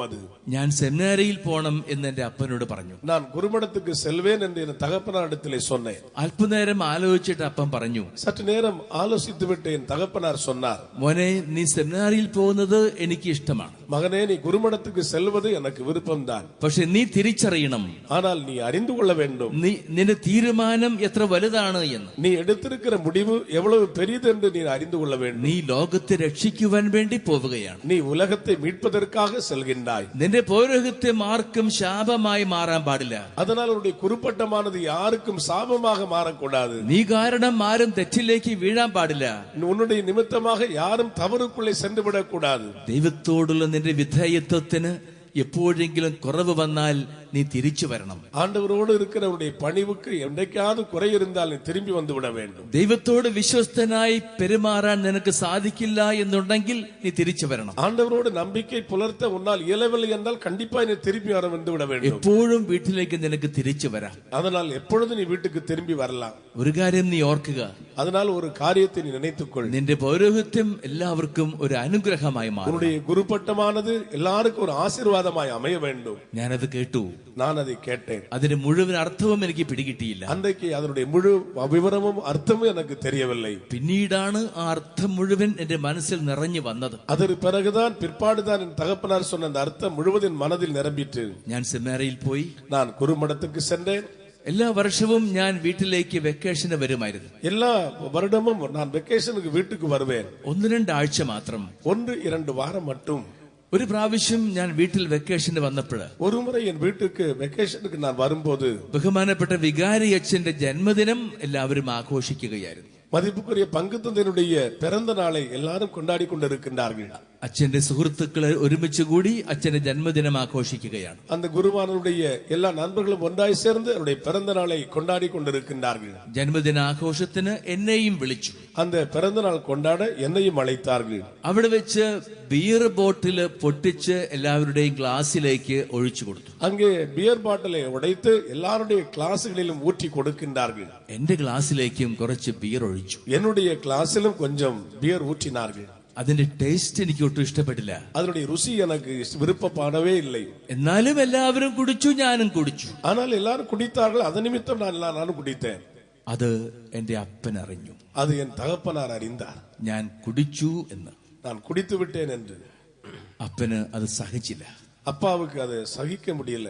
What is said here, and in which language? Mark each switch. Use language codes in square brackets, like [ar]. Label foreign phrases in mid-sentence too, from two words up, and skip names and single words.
[ta] அது [ml] ഞാൻ സെമിനാരിയിൽ പോണം എന്ന് എന്റെ അപ്പനോട് പറഞ്ഞു. [ta] நான் குருமடத்துக்கு செல்வேன் என்று என் தகப்பனாரிடத்திலே சொன்னேன். [ml] അല്പനേരം ആലോചിച്ചിട്ട് അപ്പം പറഞ്ഞു, [ta] சற்று நேரம் ஆலோசித்து விட்டு என் தகப்பனார் சொன்னார், [ml] മോനെ, നീ സെമിനാരിയിൽ പോകുന്നത് എനിക്ക് ഇഷ്ടമാണ്. [ta] மகனே, நீ குருமடத்துக்கு செல்வது எனக்கு விருப்பம்தான். [ml] പക്ഷെ നീ തിരിച്ചറിയണം, [ta] ஆனால் நீ அறிந்து கொள்ள வேண்டும், [ml] നിന്റെ തീരുമാനം എത്ര വലുതാണ് എന്ന്. [ta] நீ എടുത്തിരിக்கிற முடிவு எவ்வளவு பெரியது என்று நீ அறிந்து கொள்ள வேண்டும். [ml] നീ ലോകത്തെ രക്ഷിക്കുവാൻ വേണ്ടി പോവുകയാണ്. [ta] நீ உலகத்தை மீட்பதற்காக செல்கின்றாய். [ml] നിന്റെ പൗരോഹിത്യം ആർക്കും ശാപമായി മാറാൻ പാടില്ല. [ta] அதனால் உன்னுடைய குருப்பட்டமானது யாருக்கும் சாபமாக மாறக்கூடாது. [ml] നീ കാരണം ആരും തെറ്റിലേക്ക് വീഴാൻ പാടില്ല. [ta] உன்னுடைய நிமித்தமாக யாரும் தவறுக்குள்ளே சென்று விடக்கூடாது. [ml] ദൈവത്തോടുള്ള നിന്റെ വിധേയത്വത്തിന് എപ്പോഴെങ്കിലും കുറവ് വന്നാൽ നീ തിരിച്ചു വരണം. [ta] ஆண்டவரோடு இருக்கிறவருடைய பணிவுக்கு என்றைக்காவது குறை இருந்தால் நீ திரும்பி வந்து விட வேண்டும். [ml] ദൈവത്തോട് വിശ്വസ്തനായി പെരുമാറാൻ നിനക്ക് സാധിക്കില്ല എന്നുണ്ടെങ്കിൽ നീ തിരിച്ചു വരണം. [ta] ஆண்டவரோடு நம்பிக்கை புலர்த்த உன்னால் இயலவில்லை என்றால் கண்டிப்பா நீ திரும்பி வந்து விட வேண்டும். [ml] എപ്പോഴും വീട്ടിലേക്ക് നിനക്ക് തിരിച്ചു വരാം. [ta] அதனால் எப்பொழுது நீ வீட்டுக்கு திரும்பி வரலாம். [ml] ഒരു കാര്യം നീ ഓർക്കുക, [ta] அதனால் ஒரு காரியத்தை நீ நினைத்துக்கொள். [ml] നിന്റെ പൗരോഹിത്യം എല്ലാവർക്കും ഒരു അനുഗ്രഹമായി മാറും. [ta] உன்னுடைய குருப்பட்டமானது எல்லாருக்கும் ஒரு ஆசீர்வாதமாய் அமைய வேண்டும். [ml] ഞാനത് കേട്ടു, [ta] நான் அதை கேட்டேன். [ml] അതിന്റെ മുഴുവൻ അർത്ഥവും എനിക്ക് പിടികിട്ടിയില്ല. [ta] அன்றைக்கு அதனுடைய முழு விவரமும் அர்த்தமும் எனக்கு தெரியவில்லை. [ml] പിന്നീടാണ് ആ അർത്ഥം മുഴുവൻ എന്റെ മനസ്സിൽ നിറഞ്ഞു വന്നത്. [ta] அதற்கு பிறகுதான் பிற்பாடுதான் என் தகப்பனார் சொன்ன அந்த அர்த்தம் முழுவதும் மனதில் நிரம்பிற்று. [ml] ഞാൻ സെമിനാരിയിൽ പോയി. [ta] நான் குருமடத்துக்கு சென்றேன். [ml] എല്ലാ വർഷവും ഞാൻ വീട്ടിലേക്ക് വെക്കേഷന് വരുമായിരുന്നു. [ta] எல்லா வருடமும் நான் வெக்கேஷனுக்கு வீட்டுக்கு வருவேன். [ml] 1-2 ആഴ്ച മാത്രം. [ta] 1-2 வாரம் மட்டும். [ml] ഒരു പ്രാവശ്യം ഞാൻ വീട്ടിൽ വെക്കേഷന് വന്നപ്പോൾ [ta] ஒரு முறை என் வீட்டுக்கு வெக்கேஷனுக்கு நான் வரும்போது [ml] ബഹുമാനപ്പെട്ട വികാരി അച്ഛന്റെ ജന്മദിനം എല്ലാവരും ആഘോഷിക്കുകയായിരുന്നു. [ta] மதிப்புக்குரிய பங்கு தந்தையினுடைய பிறந்த நாளை எல்லாரும் கொண்டாடி கொண்டிருக்கின்றார்கள். [ml] അച്ഛന്റെ സുഹൃത്തുക്കളെ ഒരുമിച്ച് കൂടി അച്ഛന്റെ ജന്മദിനം ആഘോഷിക്കുകയാണ്. [ta] அந்த குருவானவருடைய எல்லா நண்பர்களும் ஒன்றாய் சேர்ந்து அவருடைய பிறந்த நாளை கொண்டாடி கொண்டிருக்கின்றார்கள். [ml] ജന്മദിന ആഘോഷത്തിന് എന്നെയും വിളിച്ചു. [ta] அந்த பிறந்த நாள் கொண்டாட என்னையும் அழைத்தார்கள். [ml] അവിടെ വെച്ച് ബിയർ ബോട്ടിൽ പൊട്ടിച്ച് എല്ലാവരുടെയും ഗ്ലാസ്സിലേക്ക് ഒഴിച്ചു കൊടുത്തു. [ta] அங்கே பியர் பாட்டிலை உடைத்து எல்லாருடைய கிளாஸ்களிலும் ஊற்றி கொடுக்கின்றார்கள். [ml] എന്റെ ഗ്ലാസ്സിലേക്കും കുറച്ച് ബിയർ ഒഴിച്ചു. [ta] என்னுடைய கிளாஸிலும் கொஞ்சம் பியர் ஊற்றினார்கள். [ml] അതിന്റെ ടേസ്റ്റ് എനിക്ക് ഒട്ടും ഇഷ്ടപ്പെട്ടില്ല. [ta] அதனுடைய ருசி எனக்கு விருப்பப்படவே இல்லை. [ml] എന്നാലും എല്ലാവരും കുടിച്ചു, ഞാനും കുടിച്ചു. [ta] ஆனால் எல்லாரும் குடித்தார்கள். அது நிமித்தம் நானும் குடித்தேன். [ml] അത് എന്റെ അപ്പൻ അറിഞ്ഞു. [ta] அது என் தகப்பனார் அறிந்தார் [ml] ഞാൻ കുടിച്ചു എന്ന്. [ta] நான் குடித்து விட்டேன் என்று. [ml] അപ്പന് അത് സഹിച്ചില്ല. [ta] அப்பாவுக்கு அதை சகிக்க முடியல.